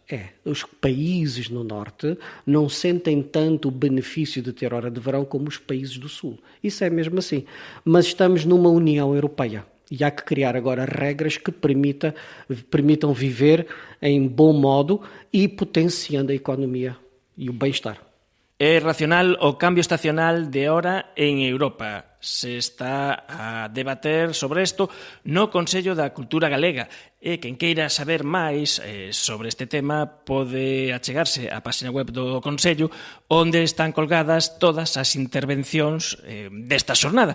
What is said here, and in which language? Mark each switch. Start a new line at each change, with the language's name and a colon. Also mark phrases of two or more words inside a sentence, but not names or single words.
Portuguese: Os países no norte não sentem tanto o benefício de ter hora de verão como os países do sul. Isso é mesmo assim. Mas estamos numa União Europeia e há que criar agora regras que permitam viver em bom modo e potenciando a economia e o bem-estar.
Galician: É racional o cambio estacional de hora en Europa. Se está a debater sobre isto no Consello da Cultura Galega e quen queira saber máis sobre este tema pode achegarse á página web do Consello onde están colgadas todas as intervencións desta xornada.